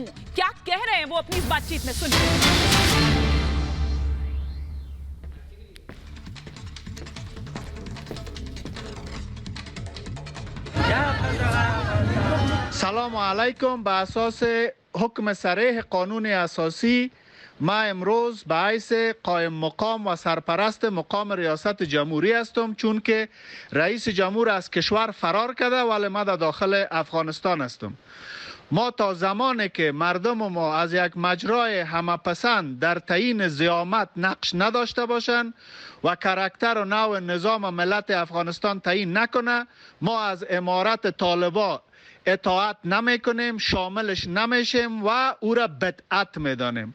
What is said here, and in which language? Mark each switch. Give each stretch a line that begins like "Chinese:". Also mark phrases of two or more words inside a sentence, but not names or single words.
Hindi: क्या कह रहे हैं वो अपनी इस बातचीत में, सुनिए।
Arabic: سلام علیکم.
Persian: به اساس حکم صریح قانون اساسی من امروز باعث قائم مقام و سرپرست مقام ریاست جمهوری هستم، چون که رئیس جمهور از کشور فرار کرده ولی من در داخل افغانستان هستم. ما تا زمانی که مردم ما از یک مجرای همپسند در تعیین زعامت نقش نداشته باشند و کاراکتر و نوع نظام ملت افغانستان تعیین نکنه، ما از امارت طالبان اطاعت نمیکنیم، شاملش نمیشیم و او را بدعت میدانیم.